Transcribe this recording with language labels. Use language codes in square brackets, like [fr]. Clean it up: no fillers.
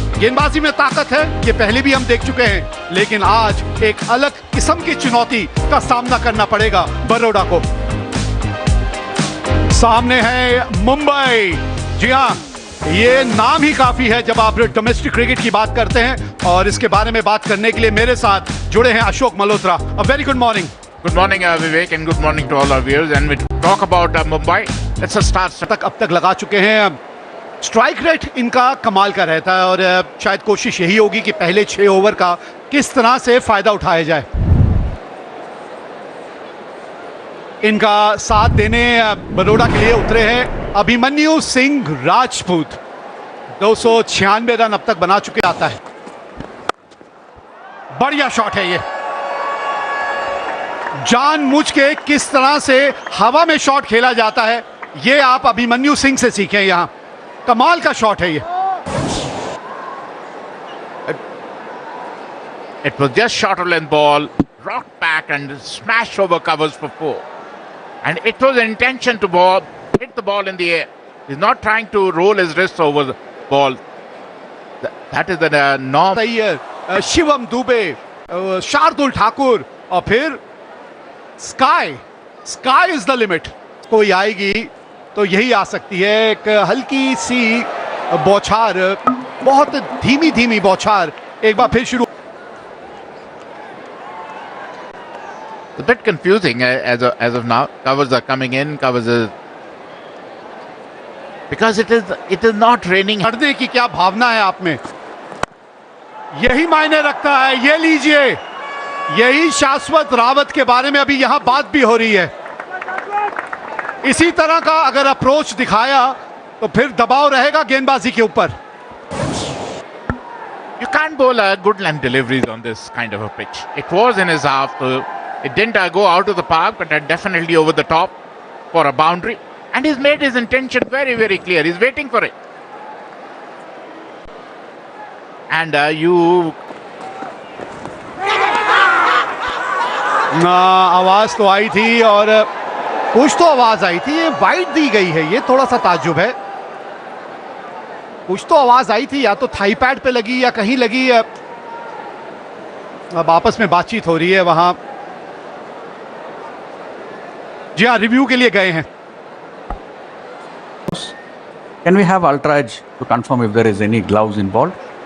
[hi] गेंदबाजी में ताकत है, ये पहले भी हम देख चुके हैं, लेकिन आज एक अलग किस्म की चुनौती का सामना करना पड़ेगा बरोड़ा को। सामने है मुंबई। जी हाँ, ये नाम ही काफी है जब आप डोमेस्टिक क्रिकेट की बात करते हैं, और इसके बारे में बात करने के लिए मेरे साथ जुड़े हैं Ashok Malhotra. [en] A very good morning. Good morning, Vivek, and good morning to all our viewers. And we talk about Mumbai. Let's start. [hi] अब तक लगा चुके हैं। स्ट्राइक रेट इनका कमाल का रहता है, और शायद कोशिश यही होगी कि पहले 6 ओवर का किस तरह से फायदा उठाया जाए। इनका साथ देने बरोड़ा के लिए उतरे हैं अभिमन्यु सिंह राजपूत। 296 रन अब तक बना चुके आता है। बढ़िया शॉट है ये। जानबूझ के किस तरह से हवा में शॉट खेला जाता है, ये आप अभिमन्यु सिंह से सीखें। यहां कमाल का शॉट है ये। [en] It was just short of length ball, rocked back and smashed over covers for 4. And it was an intention to hit the ball in the air. He's not trying to roll his wrist over the ball. That is the norm. [hi] सही है। शिवम दुबे, शार्दुल ठाकुर, और फिर [en] Sky is the limit. [hi] कोई आएगी तो यही आ सकती है। एक हल्की सी बौछार, बहुत धीमी धीमी बौछार, एक बार फिर शुरू। [en] It's a bit confusing as of now. Covers are coming in. Because it is not raining. [hi] करने की क्या भावना है आप में, यही मायने रखता है। ये लीजिए, यही शाश्वत रावत के बारे में अभी यहां बात भी हो रही है। इसी तरह का अगर अप्रोच दिखाया तो फिर दबाव रहेगा गेंदबाजी के ऊपर। [en] You can't bowl a good length deliveries on this kind of a pitch. It was in his half, so it didn't go out of the park, but definitely over the top for a boundary. And he's made his intention very, very clear. He's waiting for it. And [hi] आवाज तो आई थी, और कुछ तो आवाज आई थी। ये wide दी गई है, ये थोड़ा सा ताज्जुब है। कुछ तो आवाज आई थी, या तो थाई पैड पे लगी या कहीं लगी। अब आपस में बातचीत हो रही है वहां। जी हाँ, रिव्यू के लिए गए हैं। [en] Can we have ultra edge to confirm if there is any gloves involved?